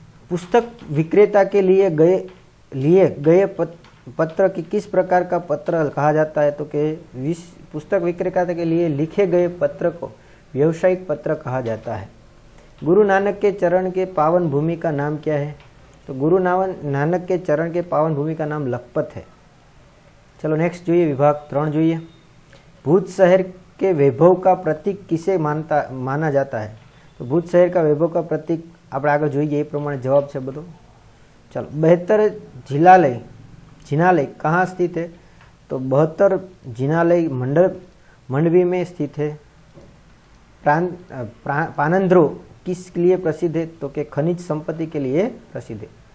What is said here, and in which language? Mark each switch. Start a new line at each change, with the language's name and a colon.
Hindi: पुस्तक विक्रेता के लिए गए पत्र की किस प्रकार का पत्र कहा जाता है? तो कि पुस्तक विक्रेता के लिए लिखे गए पत्र को व्यावसायिक पत्र कहा जाता है। गुरु नानक के चरण के पावन भूमि का नाम क्या है? तो गुरु नानक के चरण के पावन भूमि का नाम लखपत है। चलो नेक्स्ट
Gujarati: જોઈએ। विभाग 3 જોઈએ।
Hindi: भूज शहर के वैभव का प्रतीक किसे माना जाता है? तो भूज शहर का वैभव का प्रतीक
Gujarati: આપણે આગળ જોઈએ એ પ્રમાણે જવાબ છે બધો।
Hindi: चलो 72 जिनालय कहाँ स्थित है? तो 72 जिनालय मंडवी में स्थित है। पानंद्रो किस लिए प्रसिद्ध है? तो कि खनिज संपत्ति के लिए प्रसिद्ध है।